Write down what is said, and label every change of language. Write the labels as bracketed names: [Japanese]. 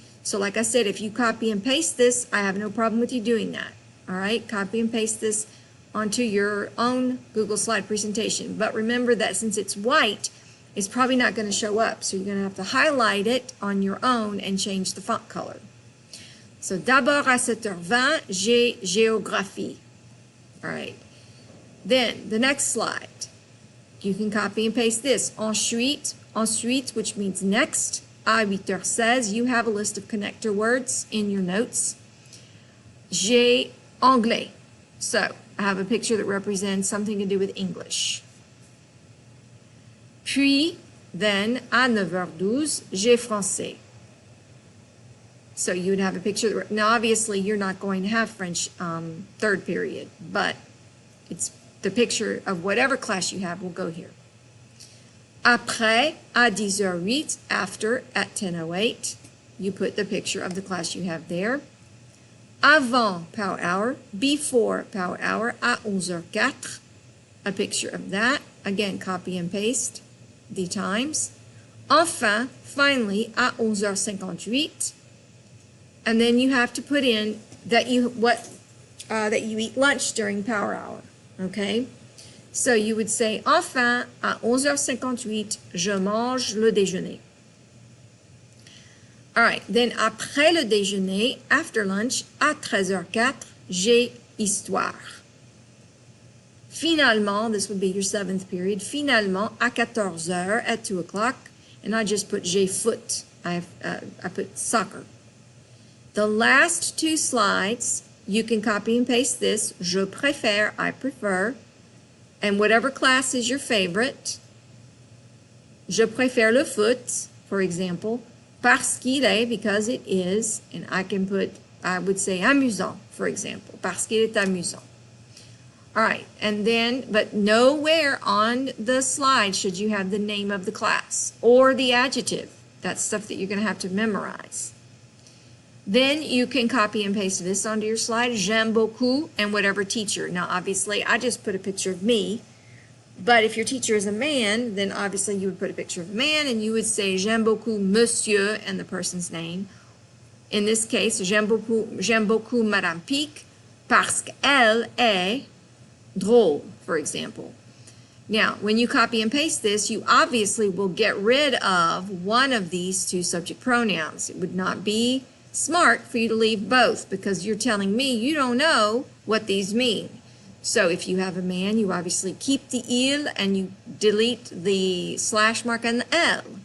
[English] So like I said, if you copy and paste this, I have no problem with you doing that. All right, copy and paste this onto your own Google slide presentation. But remember that since it's white, it's probably not going to show up. So you're going to have to highlight it on your own and change the font color. [French] So d'abord à 7h20, j'ai géographie. [English] All right. Then the next slide. You can copy and paste this. Ensuite, which means next, [French] à 8h16, [English] you have a list of connector words in your notes. [French] J'ai anglais. [English] So I have a picture that represents something to do with English. [French] Puis, [English] then, [French] à 9h12, j'ai français. [English] So you would have a picture. Now, obviously, you're not going to have French third period, but it's the picture of whatever class you have will go here. [French] Après, à 10h08, [English] after, at 10:08, you put the picture of the class you have there. Avant, power hour, before, power hour, [French] à 11h04, [English] a picture of that. Again, copy and paste the times. Enfin, finally, [French] à 11h58, [English] and then you have to put in that you eat lunch during power hour, okay? So you would say, [French] enfin, à 11h58, je mange le déjeuner. [English] All right, then [French] après le déjeuner, [English] after lunch, [French] à 13h04, j'ai histoire. [English] Finalement, this would be your seventh period, [French] finalement, à 14h, [English] at 2 o'clock, and I just put [French] j'ai foot, [English] I put soccer. The last two slides, you can copy and paste this. [French] Je préfère, [English] I prefer. And whatever class is your favorite. [French] Je préfère le foot, [English] for example. [French] Parce qu'il est, [English] because it is. And I would say amusant, for example. [French] Parce qu'il est amusant. [English] All right, and then, but nowhere on the slide should you have the name of the class or the adjective. That's stuff that you're going to have to memorize. Then you can copy and paste this onto your slide. [French] J'aime beaucoup, [English] and whatever teacher. Now, obviously, I just put a picture of me, but if your teacher is a man, then obviously you would put a picture of a man, and you would say [French] J'aime beaucoup, monsieur, [English] and the person's name. In this case, [French] j'aime beaucoup Madame Pic parce qu'elle est drôle, [English] for example. Now, when you copy and paste this, you obviously will get rid of one of these two subject pronouns. It would not be smart for you to leave both because you're telling me you don't know what these mean. So if you have a man, you obviously keep the il and you delete the slash mark and the L.